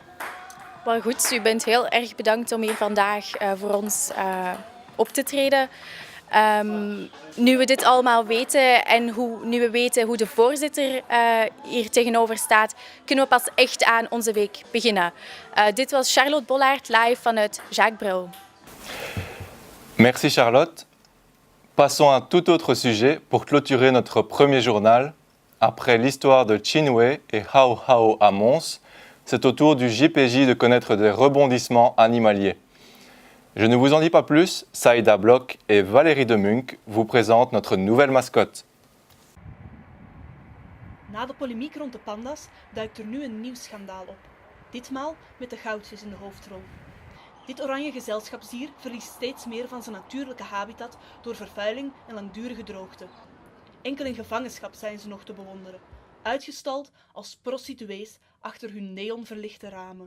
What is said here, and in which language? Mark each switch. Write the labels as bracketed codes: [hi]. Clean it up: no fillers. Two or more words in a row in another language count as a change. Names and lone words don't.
[nl] Maar goed, u bent heel erg bedankt om hier vandaag voor ons op te treden. Nu we dit allemaal weten en nu we weten hoe de voorzitter hier tegenover staat, kunnen we pas echt aan onze week beginnen. Dit was Charlotte Bollaert live vanuit Jacques Brel. [fr] Merci Charlotte. Passons à un tout autre sujet pour clôturer notre premier journal. Après l'histoire de Chinwe et Hao Hao à Mons, c'est au tour du JPJ de connaître des rebondissements animaliers. Je ne vous en dis pas plus, Saïda Blok et Valérie de Munk vous présentent notre nouvelle mascotte. [nl] Na de polemiek rond de panda's duikt er nu een nieuw schandaal op. Ditmaal met de goudvis in de hoofdrol. Dit oranje gezelschapsdier verliest steeds meer van zijn natuurlijke habitat door vervuiling en langdurige droogte. Enkel in gevangenschap zijn ze nog te bewonderen, uitgestald als prostituees achter hun neonverlichte ramen.